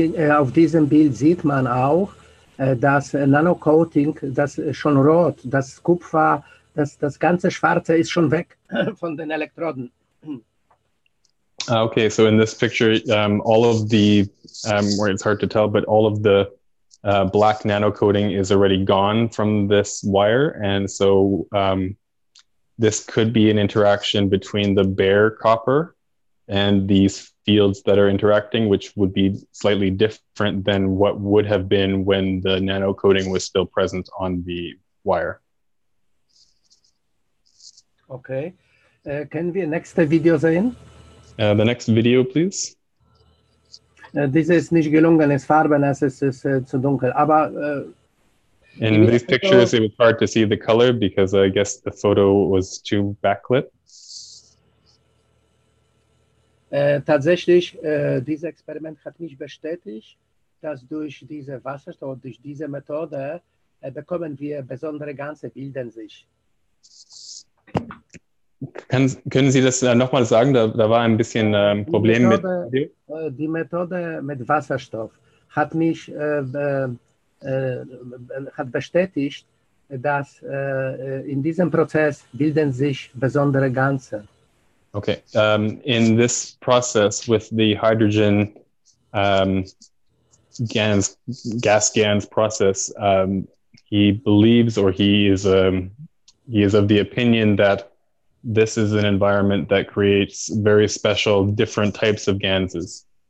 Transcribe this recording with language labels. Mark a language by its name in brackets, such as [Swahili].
[German] Auf diesem Bild sieht man auch, das Nano-Coating, das schon rot, das Kupfer, das ganze Schwarze ist schon weg von den Elektroden. [English] Okay, so in this picture, all of the, where it's hard to tell, but all of the black nano coating is already gone from this wire. And so this could be an interaction between the bare copper and these fields that are interacting, which would be slightly different than what would have been when the nano coating was still present on the wire. Okay. [German] Können wir nächste Video sehen? [English] The next video, please. [German] Diese ist nicht gelungen, es Farben, es ist zu dunkel. Aber [English] in these pictures, it was hard to see the color because I guess the photo was too backlit. [German] Tatsächlich, dieses Experiment hat mich bestätigt, dass durch diese Wasserstoff, durch diese Methode bekommen wir besondere Ganze, bilden sich. Können Sie das nochmal sagen? Da war ein bisschen Problem mit Video. Die Methode mit Wasserstoff hat mich hat bestätigt, dass in diesem Prozess bilden sich besondere Ganze. [English] Okay. In this process with the hydrogen gas GANs process, he believes, or he is of the opinion that this is an environment that creates very special different types of ganses.